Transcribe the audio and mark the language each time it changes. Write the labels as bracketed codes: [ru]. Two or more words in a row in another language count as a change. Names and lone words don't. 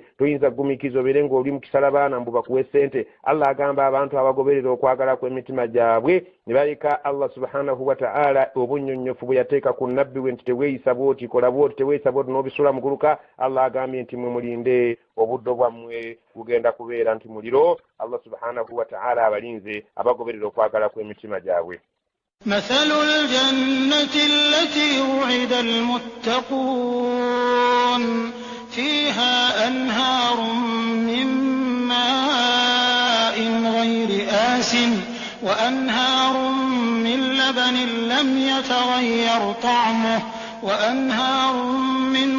[lg] toyinza kugumiikiriza obeere ng'oli mu kisala baana mbu bakuwe ssente allah agamba abantu abagoberera okwagala kw'emitima gyabwe ne baleka allah [ar] سبحانه وتعالى [lg] obunnyonnyofu bwe yateeka ku nabbi we nti teweeyisa bw'oti kola bw'oti teweeyisa bw'oti n'obisula mu guluka allah agambye nti mwe mulinde obuddo bwammwe bugenda kubeera nti muliro allah [ar] سبحانه وتعالى [lg] abalinze abagoberera okwagala kw'emitima gyabwe. [ar] مثل الجنة التي وعد المتقون فيها أنهار من ماء غير آسن وأنهار من لبن لم يتغير طعمه وأنهار من